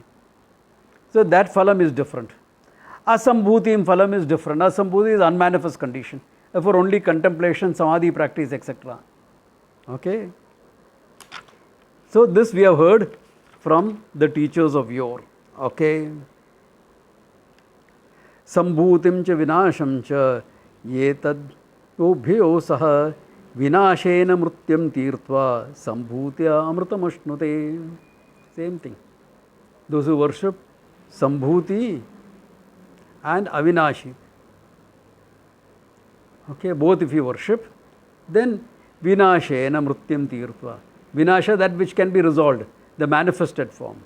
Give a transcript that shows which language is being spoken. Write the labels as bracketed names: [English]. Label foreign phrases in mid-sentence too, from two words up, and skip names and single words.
[English] Sambhuti. So that phalam is different. [Sanskrit] असम्भूतिम् फलम् [English] is different. Asambhuti is unmanifest condition. Therefore, only contemplation, samadhi practice, etc. Okay. So, this we have heard from the teachers of yore. Okay. [Sanskrit] सम्भूतिं च विनाशं च यतद् उभयो सह विनाशेन मृत्युं तीर्त्वा सम्भूत्या अमृतमश्नुते. [English] Same thing. Those who worship Sambhuti and Avinashi. Okay, both if you worship, then [Sanskrit] विनाशेन मृत्युं तीर्त्वा. [English] Vinasha, that which can be resolved, the manifested form.